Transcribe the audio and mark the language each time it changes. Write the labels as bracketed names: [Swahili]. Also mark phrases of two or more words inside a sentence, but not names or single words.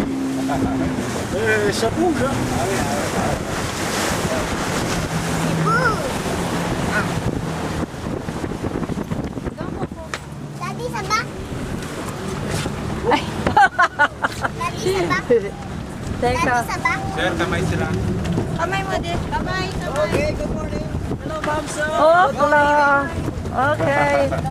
[French] Ça bouge. Hein. Daddy, ça va? Ay. Daddy, ça va? [Filipino] Teka. Daddy, ça va? Sir, kamay sila. Kamay mo din. Kamay. [English] Okay, good morning. Hello, ma'am, sir. Oh, hello. Okay.